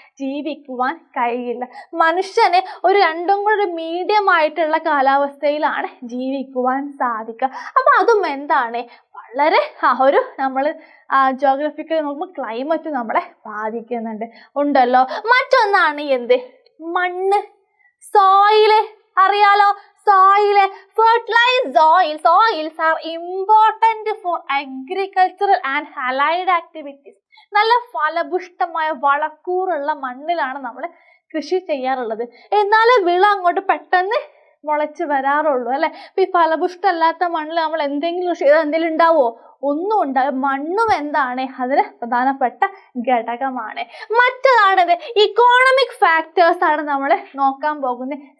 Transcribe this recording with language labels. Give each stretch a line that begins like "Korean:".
Malayalam: ജീവിക്കുവാൻ കഴിയില്ല. മനുഷ്യന് ഒരു രണ്ടും കൂടെ ഒരു മീഡിയം ആയിട്ടുള്ള കാലാവസ്ഥയിലാണ് ജീവിക്കുവാൻ സാധിക്കുക. അപ്പൊ അതും എന്താണ് വളരെ ഒരു നമ്മൾ ജോഗ്രഫിക്കൽ നോക്കുമ്പോൾ ക്ലൈമറ്റ് നമ്മളെ ബാധിക്കുന്നുണ്ട് ഉണ്ടല്ലോ. മറ്റൊന്നാണ് എന്ത്? മണ്ണ്, സോയില്.
English: അറിയാലോ, soil, fertilized soils are important for agricultural and allied activities.
Malayalam: നല്ല ഫലപുഷ്ടമായ വളക്കൂറുള്ള മണ്ണിലാണ് നമ്മൾ കൃഷി ചെയ്യാറുള്ളത്. എന്നാലേ വിള അങ്ങോട്ട് പെട്ടെന്ന് മുളച്ച് വരാറുള്ളൂ അല്ലെ. ഇപ്പൊ ഈ ഫലപുഷ്ടല്ലാത്ത മണ്ണിൽ നമ്മൾ എന്തെങ്കിലും കൃഷി ചെയ്താൽ എന്തെങ്കിലും ഉണ്ടാവോ? ഒന്നും ഉണ്ടാകും. മണ്ണും എന്താണ്? അതിന് പ്രധാനപ്പെട്ട ഘടകമാണ്. മറ്റേതാണത് ഇക്കോണമിക് ഫാക്ടേഴ്സ് ആണ് നമ്മൾ നോക്കാൻ പോകുന്നത്.